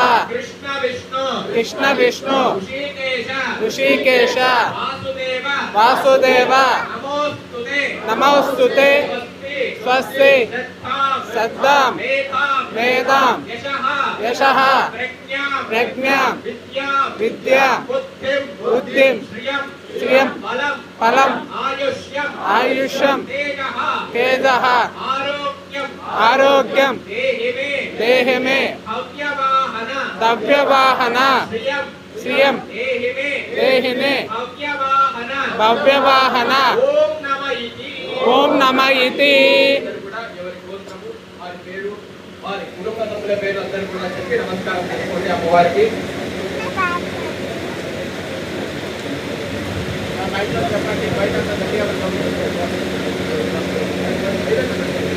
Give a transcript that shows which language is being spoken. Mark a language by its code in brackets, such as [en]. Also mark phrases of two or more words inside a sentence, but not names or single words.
[sa] कृष्ण विष्णु ऋषिकेश वासुदेव नमोस्तुते स्वस्ति सद्दां वेदां यशः प्रज्ञां विद्या बुद्धिं श्रियं फलं आयुष्यं तेजः आरोग्यं देहि मे दव्यवाहन श्रियं देहि मे भव्यवाहन ओम नमः इति [te] వారి కుటుంబ సభ్యుల పేరు అందరూ కూడా చెప్పి నమస్కారం చేసుకోండి అమ్మవారికి. బయట చెప్పండి, బయట